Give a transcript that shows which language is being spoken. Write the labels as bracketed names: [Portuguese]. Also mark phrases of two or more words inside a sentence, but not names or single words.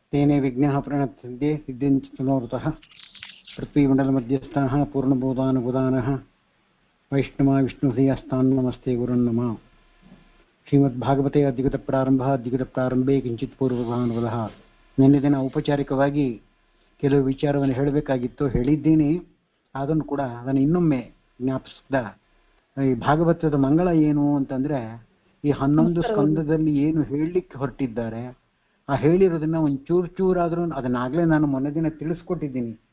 [Sanskrit] तेने विघ्नः प्रणत्यन्ते सिद्धिञ्चितनोरतः पृथ्वीमण्डलमध्यस्थाः पूर्णबोधानुबोधानः वैष्णवा विष्णुहृदयस्तान् नमस्ते गुरुन्नमः। ಶ್ರೀಮದ್ಭಾಗವತೆ ಅಧಿಗತ ಪ್ರಾರಂಭೆ ಕಿಂಚಿತ್ ಪೂರ್ವಭಾನುವದಃ. [Kannada] ನಿನ್ನೆ ದಿನ ಔಪಚಾರಿಕವಾಗಿ ಕೆಲವು ವಿಚಾರವನ್ನು ಹೇಳಬೇಕಾಗಿತ್ತು, ಹೇಳಿದ್ದೀನಿ. ಅದನ್ನು ಇನ್ನೊಮ್ಮೆ ಜ್ಞಾಪಿಸಿದ ಈ ಭಾಗವತದ ಮಂಗಳ ಏನು ಅಂತಂದ್ರೆ, ಈ 11 ಸ್ಕಂದದಲ್ಲಿ ಏನು ಹೇಳಲಿಕ್ಕೆ ಹೊರಟಿದ್ದಾರೆ ಆ ಹೇಳಿರೋದನ್ನ ಒಂದು ಚೂರಾದ್ರೂ ಅದನ್ನಾಗಲೇ ನಾನು ಮೊನ್ನೆ ದಿನ ತಿಳಿಸ್ಕೊಟ್ಟಿದ್ದೀನಿ.